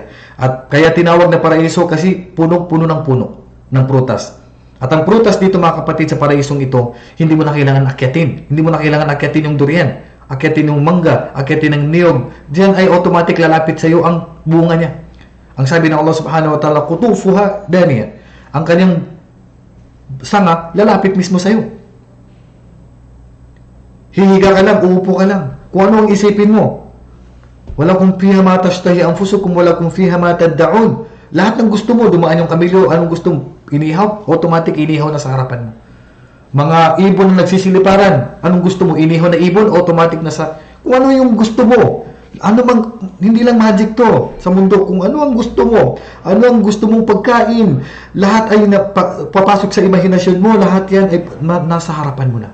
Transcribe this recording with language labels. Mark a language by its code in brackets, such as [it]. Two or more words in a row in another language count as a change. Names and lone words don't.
[tl] At kaya tinawag na paraiso kasi puno ng puno ng prutas. At ang prutas dito, mga kapatid, sa paraisong ito, hindi mo na kailangan akyatin. Hindi mo na kailangan akyatin yung durian, akyatin yung mangga, akyatin ng niyog. Diyan ay automatic lalapit sa iyo ang bunga niya. Ang sabi ng Allah [ar] سبحانه وتعالى, قطوفها دانية. [tl] Ang kanyang sanga, lalapit mismo sa iyo. Hihiga ka lang, uupo ka lang. Kung ano ang isipin mo. [ar] ولكم فيها ما تشتهي أنفسكم، ولكم فيها ما تدعون. [tl] Lahat ng gusto mo, dumaan yung kamilyo, anong gusto mo, inihaw, automatic inihaw na sa harapan mo. Mga ibon na nagsisiliparan, anong gusto mo, inihaw na ibon, automatic na sa, kung ano yung gusto mo. Ano mang, hindi lang magic to sa mundo, kung ano ang gusto mo, ano ang gusto mong pagkain, lahat ay papasok sa imahinasyon mo, lahat yan ay nasa harapan mo na.